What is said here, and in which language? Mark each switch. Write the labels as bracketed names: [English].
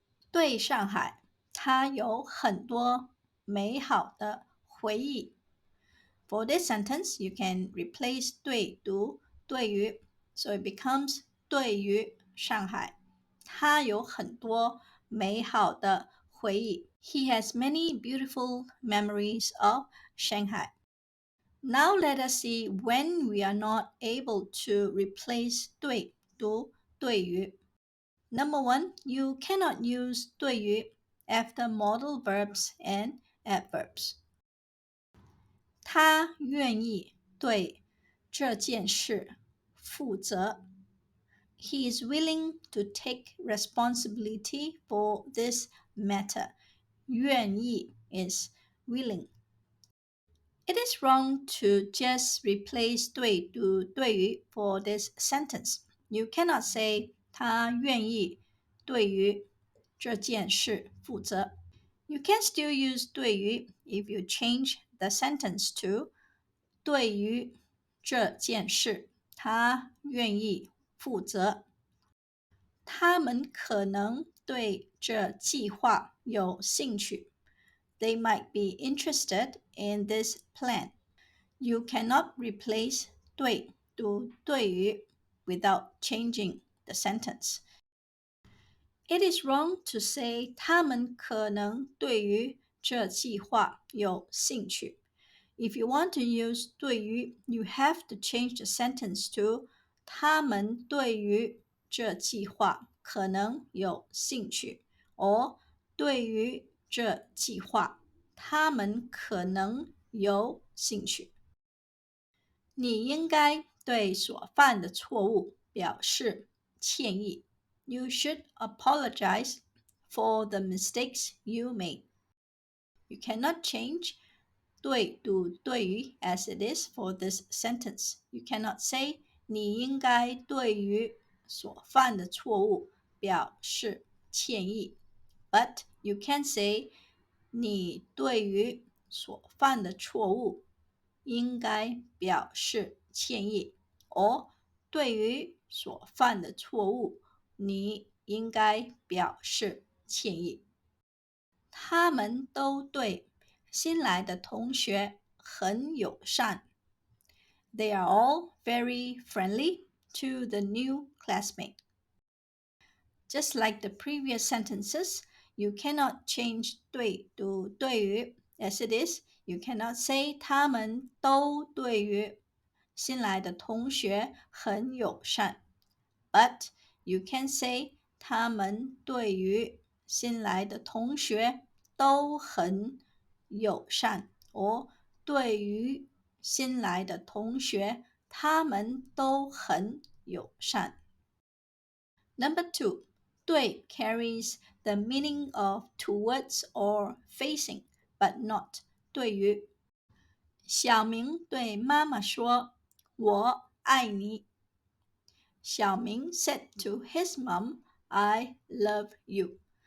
[Chinese] 对上海，他有很多美好的回忆。 [English] For this sentence, you can replace 对 to 对于 so it becomes [Chinese] 对于上海，他有很多美好的回忆。 [English] He has many beautiful memories of Shanghai. Now let us see when we are not able to replace 对 to 对于. Number one, you cannot use 对于 after modal verbs and adverbs. [Chinese] 他愿意对这件事负责. [English] He is willing to take responsibility for this matter. 愿意 is willing. It is wrong to just replace 对 to 对于 for this sentence. You cannot say [Chinese] 他愿意对于这件事负责. [English] You can still use 对于 if you change the sentence to [Chinese] 对于这件事，他愿意负责。他们可能对这计划有兴趣。 [English] They might be interested in this plan. You cannot replace 对 to 对于 without changing the sentence. It is wrong to say [Chinese] 他们可能对于这计划有兴趣. [English] If you want to use 对于, you have to change the sentence to [Chinese] 他们对于这计划可能有兴趣 [English] or [Chinese] 对于这计划他们可能有兴趣。你应该对所犯的错误表示歉意。 [English] You should apologize for the mistakes you made. You cannot change 对 to 对于 as it is for this sentence. You cannot say [Chinese] 你应该对于所犯的错误表示歉意。 [English] But you can say [Chinese] 你对于所犯的错误应该表示歉意 [English] or [Chinese] 对于所犯的错误你应该表示歉意。他们都对新来的同学很友善。 [English] They are all very friendly to the new classmate. Just like the previous sentences, you cannot change 对 to 对于 as it is. You cannot say [Chinese] 他们都对于新来的同学很友善。 [English] But you can say [Chinese] 他们对于新来的同学都很友善 [English] or [Chinese] 对于新来的同学他们都很友善。 [English] Number two, 对 carries the meaning of towards or facing, but not 对于。 [Chinese] 小明对妈妈说：“我爱你。” [English] 小明 said to his mom, "I love you."